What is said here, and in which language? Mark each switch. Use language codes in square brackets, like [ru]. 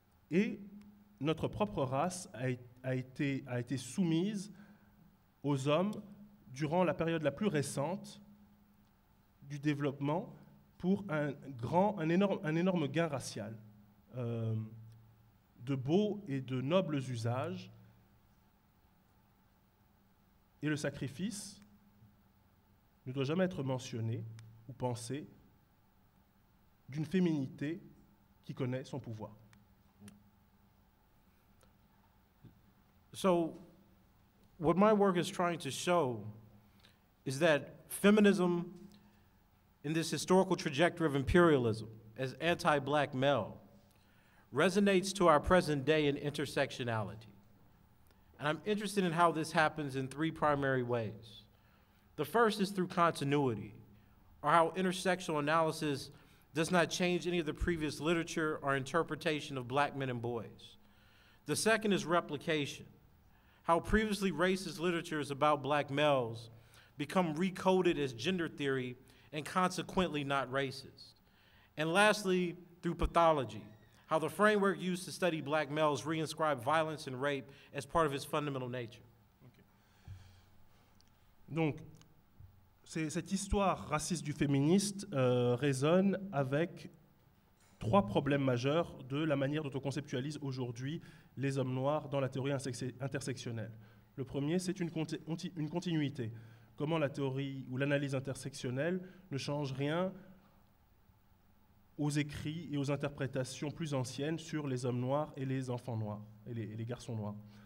[fr] Et notre propre race a été soumise aux hommes durant la période la plus récente du développement pour un énorme gain racial, de beaux et de nobles usages. Et le sacrifice ne doit jamais être mentionné ou pensé d'une féminité qui connaît son pouvoir. [en] So, what my work is trying to show is that feminism, in this historical trajectory of imperialism, as anti-black male, resonates to our present day in intersectionality. And I'm interested in how this happens in three primary ways. The first is through continuity, or how intersectional analysis does not change any of the previous literature or interpretation of black men and boys. The second is replication, how previously racist literatures about black males become recoded as gender theory and consequently not racist. And lastly, through pathology, how the framework used to study black males reinscribe violence and rape as part of its fundamental nature. [fr] Donc, cette histoire raciste du féministe résonne avec trois problèmes majeurs de la manière dont on conceptualise aujourd'hui les hommes noirs dans la théorie intersectionnelle. Le premier, c'est une continuité. Comment la théorie ou l'analyse intersectionnelle ne change rien aux écrits et aux interprétations plus anciennes sur les hommes noirs et les enfants noirs, et les garçons noirs.